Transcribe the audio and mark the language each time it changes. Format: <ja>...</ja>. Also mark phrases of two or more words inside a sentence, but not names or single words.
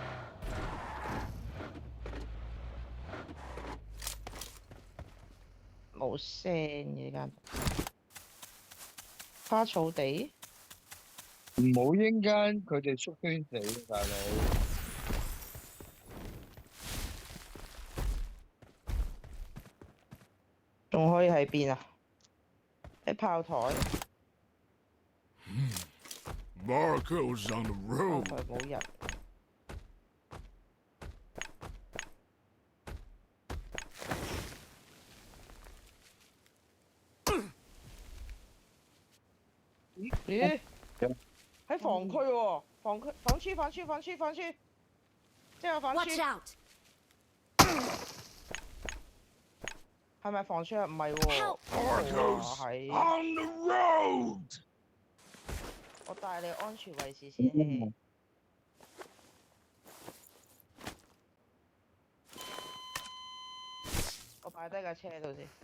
<yue>冇聲嘅呢間，花草地。唔好應間佢哋縮圈死，大佬。仲可以喺邊啊？喺炮台，</yue> <en>Marco's on the</en> <yue>炮</yue> <en>road.</en> <yue>台冇人。咦？喺防區喎，防區，即係防</yue> <en>Watch</en> <yue>區，</yue> <en>out!</en> <yue>係咪防區啊？唔係喎，</yue> <en>Help！ Marco's</en> <yue>係。</yue> <en>on the road.</en> <yue>我帶你安全位置先，希希我擺低架車喺度先。</yue>